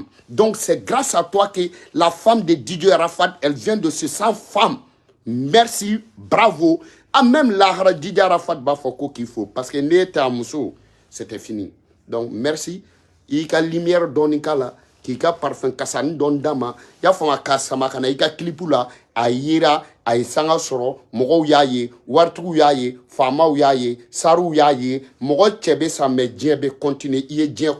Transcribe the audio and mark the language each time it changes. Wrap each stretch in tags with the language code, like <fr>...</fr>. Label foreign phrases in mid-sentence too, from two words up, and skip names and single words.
<fr>Donc c'est grâce à toi que la femme de Didier Arafat, elle vient de se sentir femme. Merci, bravo. Ah, même la Didier Arafat Bafoko qu'il faut. Parce que n'était à Mousso, c'était fini. Donc merci</fr> <bm>i ka lumière doni kala k'i ka parfum kasani don dama y'a fɔ ka sama kana i ka clip la a yira a ye sanga sɔrɔ mɔgɔw y'a ye waritigiw y'a ye faamaw y'a ye sariw y'a ye mɔgɔ cɛ bɛ sa mais diɲɛ bɛ continuer i ye diɲɛ</bm>